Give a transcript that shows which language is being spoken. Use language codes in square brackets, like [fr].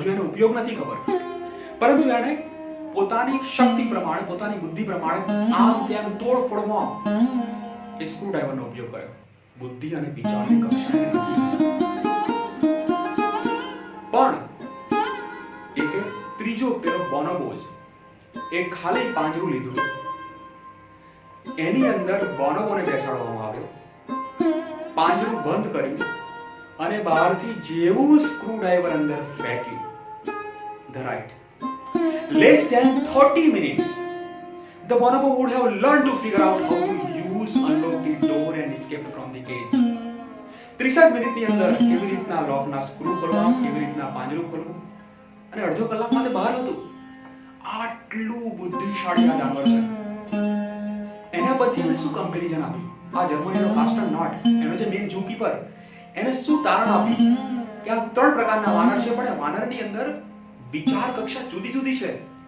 [gu] હજુ એનો ઉપયોગ નથી ખબર, પરંતુ એણે પોતાની શક્તિ પ્રમાણે, પોતાની બુદ્ધિ પ્રમાણે આમ તેમ તોડફોડમાં એ સ્ક્રૂ ડ્રાઈવરનો ઉપયોગ કર્યો. બુદ્ધિ અને વિચારની કક્ષાએ નથી. પણ એક ત્રીજો પેલો બોનોબોઝ એ ખાલી પાંજરું લીધું. એની અંદર બોનોબોને બેસાડવામાં આવ્યો. પાંજરું બંધ કર્યું અને બહારથી જેવું સ્ક્રૂ ડ્રાઈવર અંદર ફેંક્યું, [en] the right, less than 30 minutes the bonobo would have learned to figure out how to use, unlock the door and escape from the cage. 30 [gu] ત્રીસ મિનિટની અંદર કેવી રીતના લોકના સ્ક્રૂ ખોલવા, કેવી રીતના પાંજરું ખોલવું, અને અડધો કલાકમાં તે બહાર હતું. આટલું બુદ્ધિશાળી આ જાનવર છે. એના પરથી એને શું કમ્પેરિઝન આપ્યું? આ જર્મનીનો કાસ્ટર નોટ, એનો જે મેઇન ઝૂકીપર, એને શું તારણ આપ્યું કે આ ત્રણ પ્રકારના વાનર છે, પણ એ વાનરની અંદર વિચાર કક્ષા જુદી જુદી છે.